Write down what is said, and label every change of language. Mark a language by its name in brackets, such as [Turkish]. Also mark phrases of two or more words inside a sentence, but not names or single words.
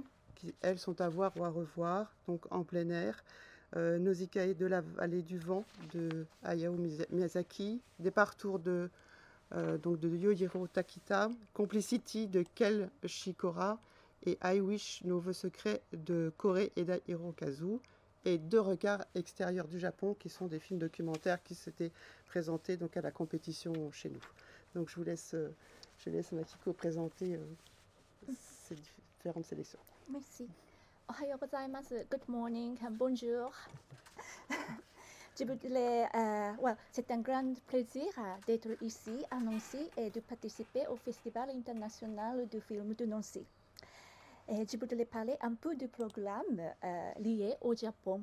[French] qui, elles, sont à voir ou à revoir, donc en plein air, Nausicaa de la vallée du vent de Hayao Miyazaki, des parcours de Yohiro Takita, Complicity de Kel Shikora et I Wish, Nos voeux secrets de Kore Eda Hirokazu, et 2 regards extérieurs du Japon qui sont des films documentaires qui s'étaient présentés donc, à la compétition chez nous. Donc je laisse Makiko présenter ces différentes sélections. Merci. [Japanese] おはようございます. [English] Good morning. [French] Bonjour. C'est un grand plaisir d'être ici à Nancy et de participer au Festival international du film de Nancy. Et je voudrais parler un peu du programme lié au Japon.